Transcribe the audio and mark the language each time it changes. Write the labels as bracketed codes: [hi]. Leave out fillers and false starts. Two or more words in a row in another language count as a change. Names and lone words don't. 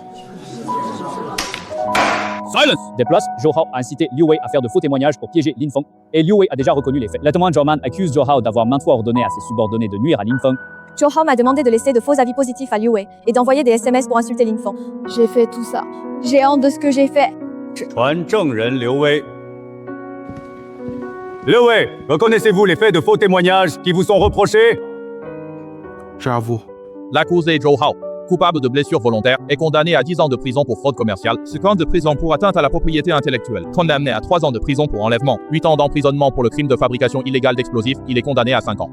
[fr] Silence! Des places, Johao a incité Liu Wei à faire de faux témoignages pour piéger Lin Feng, et Liu Wei a déjà reconnu les faits. Le témoin Zhou Man accuse Johao d'avoir maintes fois ordonné à ses subordonnés de nuire à Lin Feng, Zhou Hao m'a demandé de laisser de faux avis positifs à Liu Wei et d'envoyer des SMS pour insulter Lin Feng. J'ai fait tout ça. J'ai honte de ce que j'ai fait. [zh] 传证人刘威。刘威, [fr] reconnaissez-vous les faits de faux témoignages qui vous sont reprochés? J'avoue. L'accusé Zhou Hao, coupable de blessures volontaires, est condamné à 10 ans de prison pour fraude commerciale, 5 ans de prison pour atteinte à la propriété intellectuelle, condamné à 3 ans de prison pour enlèvement, 8 ans d'emprisonnement pour le crime de fabrication illégale d'explosifs, il est condamné à 5 ans.